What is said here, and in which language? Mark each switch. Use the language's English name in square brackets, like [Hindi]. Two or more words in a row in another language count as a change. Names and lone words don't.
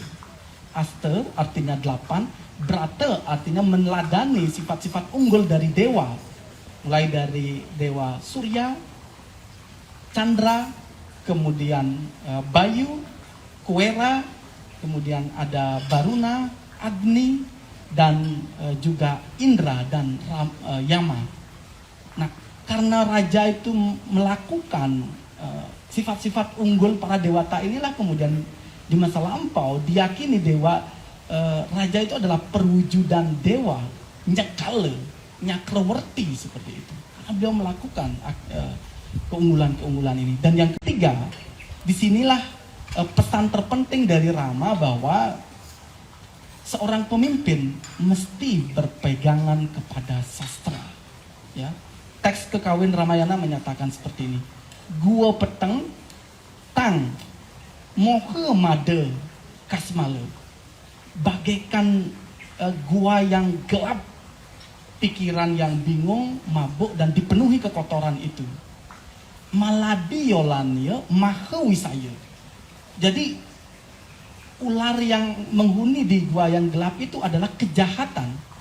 [Indonesian] Aste artinya 8, Brata artinya meneladani sifat-sifat unggul dari dewa, mulai dari dewa Surya, Chandra, kemudian Bayu, Kuwera, kemudian ada Baruna, Agni, dan juga Indra dan Yama. Nah, karena raja itu melakukan sifat-sifat unggul para dewata inilah kemudian di masa lampau diyakini raja itu adalah perwujudan dewa, nyakale, nyakrawerti seperti itu. Karena beliau melakukan keunggulan-keunggulan ini. Dan yang ketiga, disinilah pesan terpenting dari Rama bahwa seorang pemimpin mesti berpegangan kepada sastra. Ya, teks Kekawin Ramayana menyatakan seperti ini. [Kawi] Gua peteng tang mohe made kasmale. [Indonesian] Bagaikan gua yang gelap, pikiran yang bingung, mabuk dan dipenuhi kekotoran itu. [Kawi] Maladi yolanya maha wisaya. [Indonesian] Jadi ular yang menghuni di gua yang gelap itu adalah kejahatan.